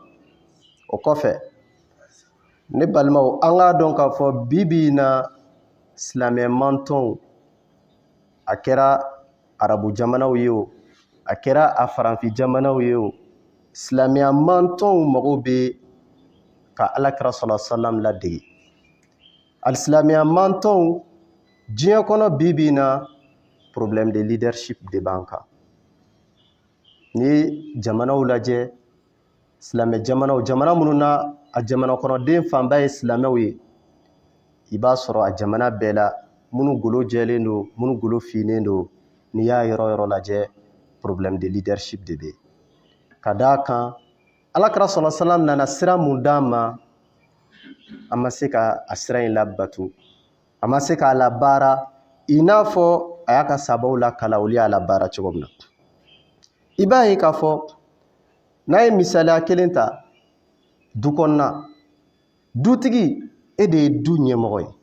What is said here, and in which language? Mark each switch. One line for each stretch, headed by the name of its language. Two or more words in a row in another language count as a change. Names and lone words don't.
Bambara: O kɔfɛ ne balimaw, an k'a dɔn k'a fɔ bi na silamɛ mantɔnw, a kɛra arabu jamanaw ye o, a kɛra a faranfi jamanaw ye o, silamɛya mantɔnw mago bɛ ka Alakira
Arabic: صلى الله عليه وسلم
Bambara: ladegi. Alisilamɛya mantɔnw diɲɛ kɔnɔ bi na
French: problème de leadership
Bambara: de b'an kan. Ni ye jamanaw lajɛ, silamɛ jamanaw, jamana minnu na a jamana kɔnɔden fanba ye silamɛw ye, i b'a sɔrɔ a jamana bɛɛ la minnu golo jɛlen don, minnu golo finnen don, n'i y'a yɔrɔ yɔrɔ lajɛ
French: problème de leadership
Bambara: de bɛ. Ka d'a kan Alakira
Arabic: صلى الله عليه وسلم
Bambara: nana sira mun d'an ma, a ma se ka a sira in labatu, a ma se k'a labaara i n'a fɔ a y'a ka sahabaw lakala olu y'a labaara cogo min na. I b'a ye k'a fɔ n'a ye misaliya kelen ta, du kɔnɔna, dutigi e de ye du ɲɛmɔgɔ ye.